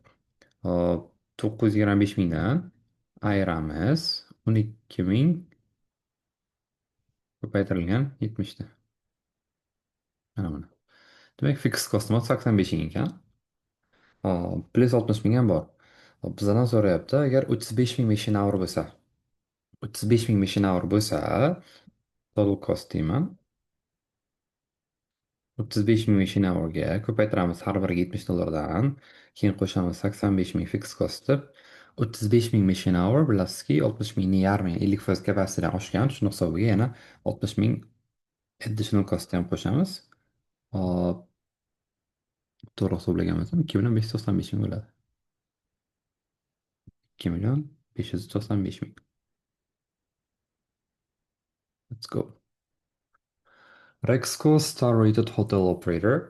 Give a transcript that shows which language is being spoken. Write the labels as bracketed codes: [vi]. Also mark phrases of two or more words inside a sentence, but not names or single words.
[uz] Hop, 925 mingdan ayiramiz 12 ming ko'paytirilgan 70 ta. Mana buni. Demak, [en] fix costimiz [uz] 85 ming ekan. Hop, plus 60 ming ham bor. Hop, bizdan so'rayapti, agar 35 ming [en] machine hour [uz] bo'lsa, 35 ming [en] machine hour [uz] bo'lsa, [en] total cost [uz] deyman. 35 ming [en] machine hourga [uz] ko'paytiramiz har biriga 70 dollardan, keyin qo'shamiz 85 ming [en] fix cost [uz] deb. 35 ming [en] machine hour [uz] bilasizki 60 mingni yarmi 50% kapasitetidan oshgan. Shuni hisobiga yana 60 ming [en] additional cost [uz] ham qo'shamiz. Hop, to'g'ri hisoblagan bo'lsam 2 million 595 ming bo'ladi. 2 million 595 ming. [en] Let's go. Rexco Star Rated Hotel Operator.